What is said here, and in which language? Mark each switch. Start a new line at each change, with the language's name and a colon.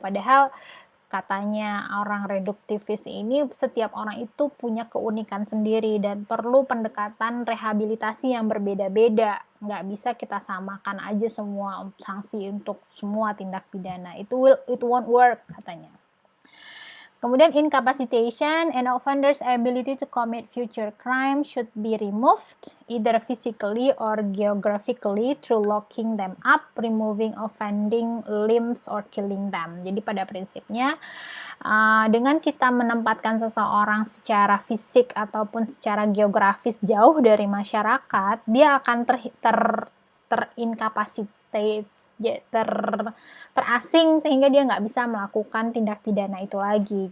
Indonesian: Padahal katanya orang reduktivis ini setiap orang itu punya keunikan sendiri dan perlu pendekatan rehabilitasi yang berbeda-beda. Nggak bisa kita samakan aja semua sanksi untuk semua tindak pidana.
English: It won't work
Indonesian: katanya. Kemudian
English: incapacitation, an offender's ability to commit future crime should be removed either physically or geographically through locking them up, removing offending limbs or killing them.
Indonesian: Jadi pada prinsipnya dengan kita menempatkan seseorang secara fisik ataupun secara geografis jauh dari masyarakat, dia akan terincapacitated, terasing sehingga dia nggak bisa melakukan tindak pidana itu lagi.